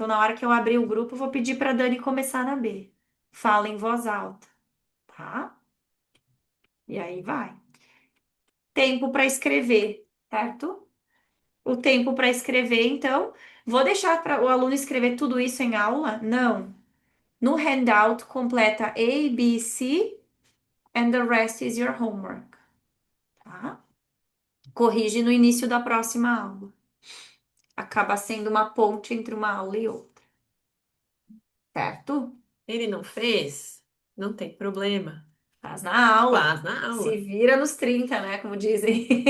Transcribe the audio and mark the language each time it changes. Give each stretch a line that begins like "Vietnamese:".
Portuguese: Então, na hora que eu abrir o grupo, eu vou pedir para a Dani começar na B. Fala em voz alta, tá? E aí vai. Tempo para escrever, certo? O tempo para escrever, então, vou deixar para o aluno escrever tudo isso em aula? Não. No
English: handout,
Portuguese: completa
English: A, B, C, and the rest is your homework, tá?
Portuguese: Corrige no início da próxima aula. Acaba sendo uma ponte entre uma aula e outra, certo? Ele não fez? Não tem problema. Faz na aula. Faz na Se aula. vira nos 30, né? Como dizem.